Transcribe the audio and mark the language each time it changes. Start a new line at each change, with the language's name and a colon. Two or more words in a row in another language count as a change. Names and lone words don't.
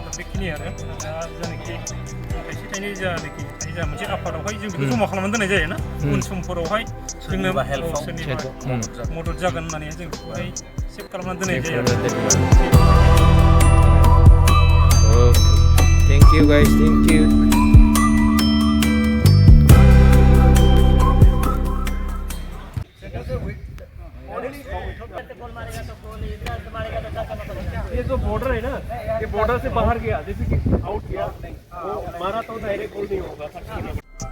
Bodo: दा बेखिनि आरो दा जायनाखि थाइसे थाइनै जायनाखि जा मोनसे आफादावहाय जों बेखौ जमा खालामनानै दोननाय जायो ना उन समफोरावहाय जोंनो सोरनिबा मदद जागोन होननानै जों बेखौहाय सेभ खालामनानै दोननाय जायो आरो
English: thank you guys thank you
Hindi: ये जो बॉर्डर है ना ये बॉर्डर से बाहर गया जैसे कि आउट किया वो मारा तो
English: direct goal
Hindi: नहीं होगा